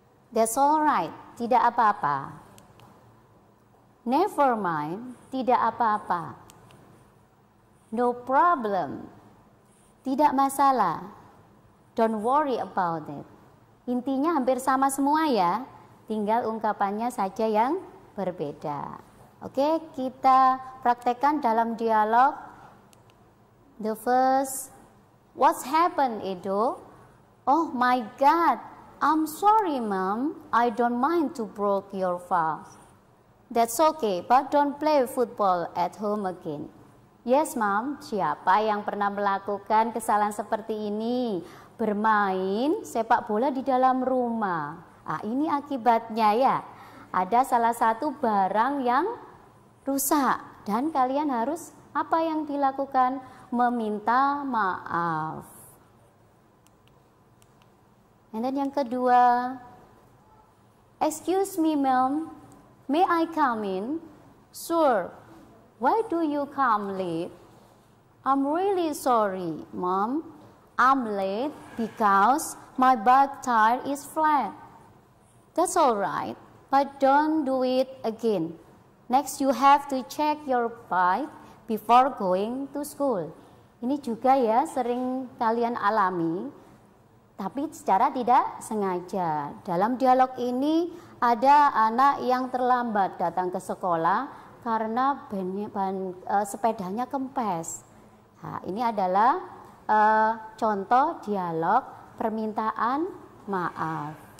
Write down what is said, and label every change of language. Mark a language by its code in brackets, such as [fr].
[en] That's alright, [id] tidak apa-apa. [en] Never mind, [id] tidak apa-apa. [en] No problem, [id] Tidak masalah. [en] Don't worry about it. [id] Intinya hampir sama semua ya. Tinggal ungkapannya saja yang berbeda. Oke, kita praktekkan dalam dialog. [en] The first, what's happened, Edo? Oh my God, I'm sorry, Mom. I don't mind to break your vase. That's okay, but don't play football at home again. Yes, Mom. [id] Siapa yang pernah melakukan kesalahan seperti ini? Bermain sepak bola di dalam rumah. Ini akibatnya ya. Ada salah satu barang yang rusak dan kalian harus apa yang dilakukan? Meminta maaf. [en] And then [id] yang kedua, [en] excuse me, Mom. May I come in? Sure. Why do you come late? I'm really sorry, Mom. I'm late because my back tire is flat. That's all right, but don't do it again. Next, you have to check your bike before going to school. [id] Ini juga ya sering kalian alami, tapi secara tidak sengaja. Dalam dialog ini ada anak yang terlambat datang ke sekolah karena sepedanya kempes. Nah, ini adalah contoh dialog permintaan maaf.